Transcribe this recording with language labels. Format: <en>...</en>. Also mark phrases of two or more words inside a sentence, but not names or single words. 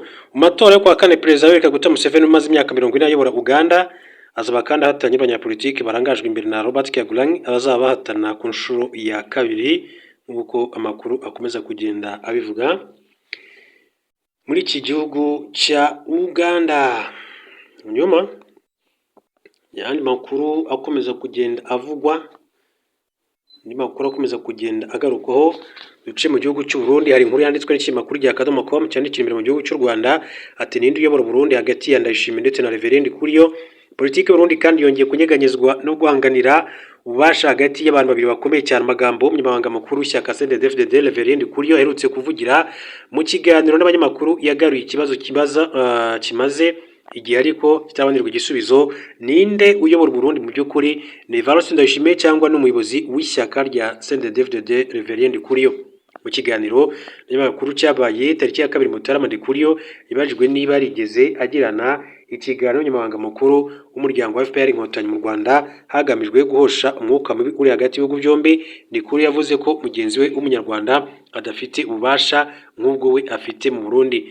<rw>Mu matora yo kwa kane Perezida Yoweri Kaguta Museveni umaze imyaka 40 ayobora Uganda azaba kandi ahatanye abanyapolitiki barangajwe imbere na Robert Kyagulanyi abazaba bahatana ku nshuro ya kabiri nk'uko amakuru akomeza kugenda abivuga muri iki gihugu cya Uganda. Nyuma yandi makuru akomeza kugenda avugwa, ni makuru akomeza kugenda agarukaho duce mu gihugu cy'u Burundi. Hari inkuru yanditswe n'ikinyamakuru rya Akadomo.com cyandikira imbere mu gihugu cy'u Rwanda ati ninde uyobora Burundi hagati ya Ndayishimiye ndetse na Reverend Kuriyo. Politiki Burundi kandi yongeye kunyeganyezwa no guhanganira ububasha hagati y'abantu babiri bakomeye cyane. Amagambo umunyamabanga mukuru w'ishyaka CNDD-FDD Reverend Kuriyo aherutse kuvugira mu kiganiro n'abanyamakuru yagaruye ikibazo kimaze igihe ariko kitabanirwa igisubizo. Ninde uyobora Burundi mu by'ukuri, ni Evariste Ndayishimiye cyangwa n'umuyobozi w'ishyaka rya CNDD-FDD Reverend Kuriyo? Mu kiganiro n'abanyamakuru cyabaye tariki ya 2 Mutarama, Ndikuriyo yibajijwe niba yarigeze agirana ikiganiro n'umunyamabanga mukuru w'umuryango wa FPR Inkotanyi mu Rwanda hagamijwe guhosha umwuka mubi uri hagati y'ibihugu byombi. Ndikuriyo yavuze ko mugenzi we w'umunyarwanda adafite ububasha nk'ubwo we afite mu Burundi.</rw>